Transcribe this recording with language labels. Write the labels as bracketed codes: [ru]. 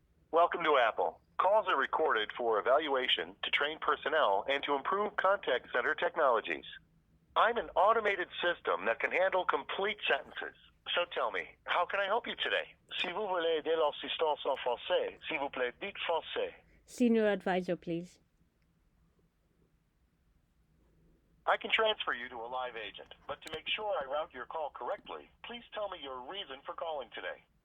[en] Welcome to Apple. Calls are recorded for evaluation, to train personnel, and to improve contact center technologies. I'm an automated system that can handle complete sentences. So tell me, how can I help you today? [fr] Si vous voulez de l'assistance en français, s'il vous plaît, dites français. [en] Senior advisor, please. I can transfer you to a live agent, but to make sure I route your call correctly, please tell me your reason for calling today.